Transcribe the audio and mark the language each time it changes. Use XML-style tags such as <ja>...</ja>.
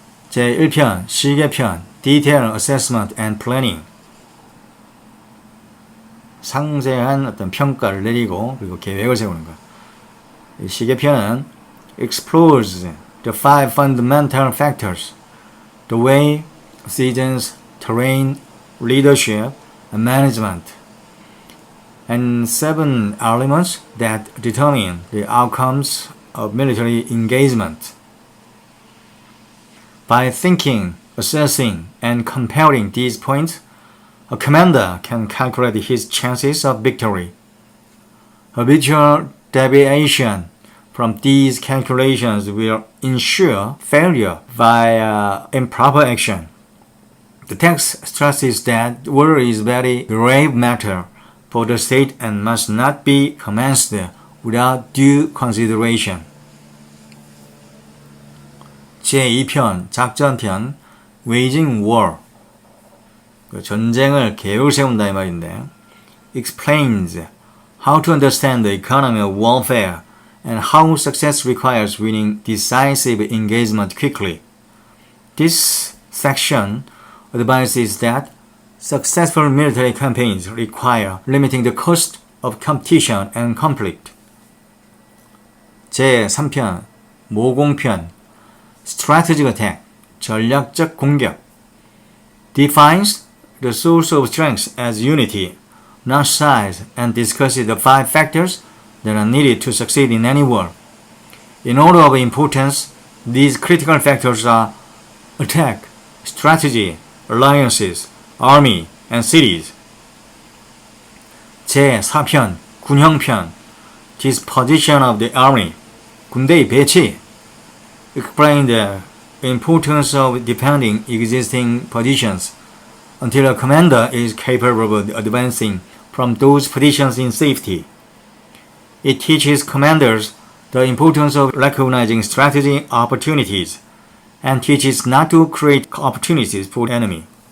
<ko>제1편 시계편</ko> <en>Detailed Assessment and Planning.</en> <ko>상세한 어떤 평가를 내리고 그리고 계획을 세우는 것. 시계편은</ko> <en>explores the 5 fundamental factors: the way, seasons, terrain, leadership, and management, and 7 elements that determine the outcomes of military engagement. By thinking, assessing, and comparing these points, a commander can calculate his chances of victory. Habitual deviation from these calculations will ensure failure via improper action. The text stresses that war is a very grave matter for the state and must not be commenced without due consideration.</en> <ko>제2편 작전편</ko> <en>Waging War.</en> <ko>전쟁을 계획을 세운다 이 말인데,</ko> <en>explains how to understand the economy of warfare and how success requires winning decisive engagement quickly. This section advises that successful military campaigns require limiting the cost of competition and conflict.</en> <ko>제3편 모공편</ko> <en>Strategic Attack</en> <ko>전략적 공격.</ko> <en>Defines the source of strength as unity, not size, and discusses the 5 factors that are needed to succeed in any war. In order of importance, these critical factors are attack, strategy, alliances, army, and cities.</en> <ko>제4편 군형편</ko> <en>Disposition of the army</en> <ko>군대의 배치.</ko> <en>Explain the importance of defending existing positions until a commander is capable of advancing from those positions in safety. It teaches commanders the importance of recognizing strategy opportunities and teaches not to create opportunities for the enemy.</en>